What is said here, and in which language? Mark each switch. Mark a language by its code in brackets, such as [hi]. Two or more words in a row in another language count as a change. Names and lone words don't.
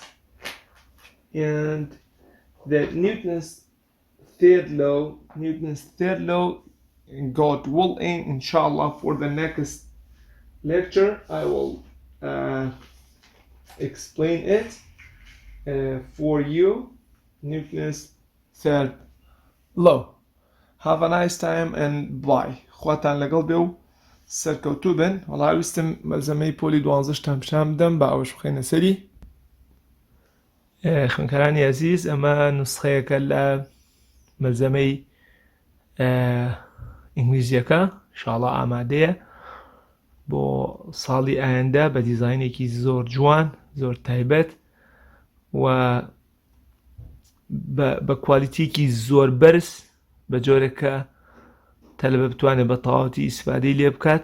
[en] And the Newton's third law God willing, inshallah, for the next lecture I will explain it for you. Newton's third law. Have a nice time and bye. [ckb] خواتان لەگەڵ بێ و سەرکەوتوو بن. وەڵا ویستم مەلزەمەی پۆلی 12 شتام بدەم بە ئەوەش بخەینە سەری. خوێنکەرانی عەزیز، ئەمە نوسخەیەکە لە مەلزەمەی ئینگلیزیەکە ئینشاڵڵا ئامادەیە بۆ ساڵی ئایندا بە دیزاینێکی زۆر جوان، زۆر تایبەت و بە کوالیتیکی زۆر بەرز، بە جۆرێک کە تەلەبە بتوانێت بە تەواوەتی ئیسفادەی لێ بکات.